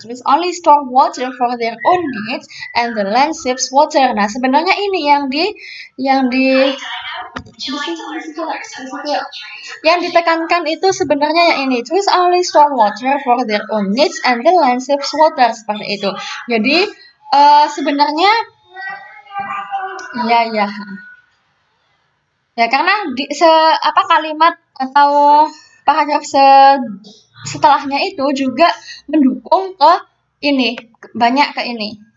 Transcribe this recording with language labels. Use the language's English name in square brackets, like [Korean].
[English] Trees only store water for their own needs and the land saves water. [Indonesian] Nah, sebenarnya ini yang ditekankan itu sebenarnya yang ini. [English] Trees only store water for their own needs and the land saves water, [Indonesian] seperti itu. Jadi sebenarnya ya karena kalimat atau paragraf setelahnya itu juga mendukung ke ini, banyak ke ini.